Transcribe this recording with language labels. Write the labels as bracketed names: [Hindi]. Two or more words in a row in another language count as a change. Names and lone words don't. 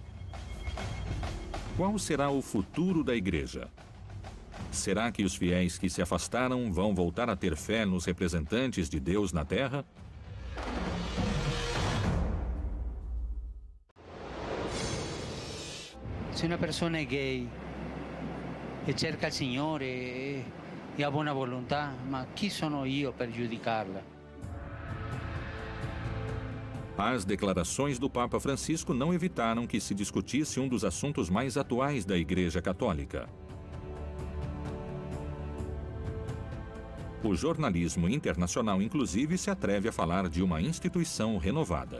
[Portuguese] Qual será o futuro da igreja? Será que os fiéis que se afastaram vão voltar a ter fé nos representantes de Deus na Terra? [Italian] Se una persona è gay e cerca il Signore e ha buona volontà, ma chi sono io per giudicarla? [Portuguese] As declarações do Papa Francisco não evitaram que se discutisse um dos assuntos mais atuais da Igreja Católica. O jornalismo internacional, inclusive, se atreve a falar de uma instituição renovada.